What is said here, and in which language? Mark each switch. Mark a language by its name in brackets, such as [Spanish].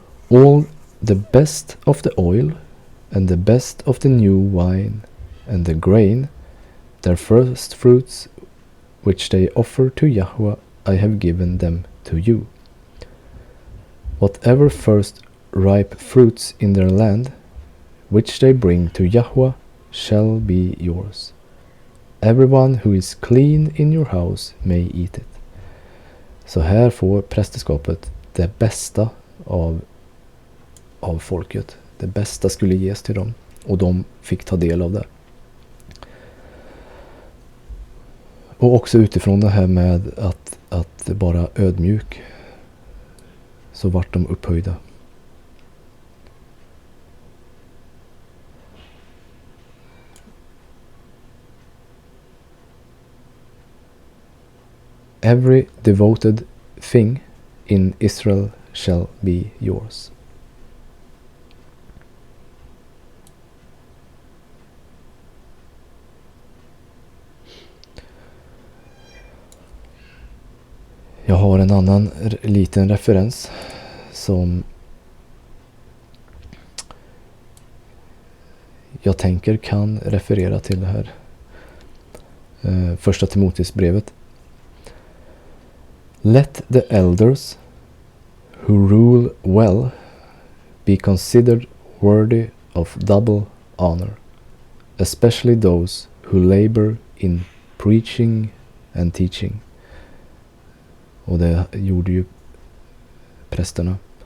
[English] All the best of the oil and the best of the new wine and the grain, their first fruits, which they offer to Yahweh, I have given them to you. Whatever first ripe fruits in their land, which they bring to Yahweh, shall be yours. Everyone who is clean in your house may eat it. [Swedish] Så här får prästeskapet det bästa av folket. Det bästa skulle ges till dem, och de fick ta del av det. Och också utifrån det här med att vara ödmjuk, så vart de upphöjda. [English] Every devoted thing in Israel shall be yours. [Swedish] Jag har en annan liten referens som jag tänker kan referera till det här. Första Timoteusbrevet. [English] Let the elders who rule well be considered worthy of double honor, especially those who labor in preaching and teaching. [Swedish] Och det gjorde ju prästerna.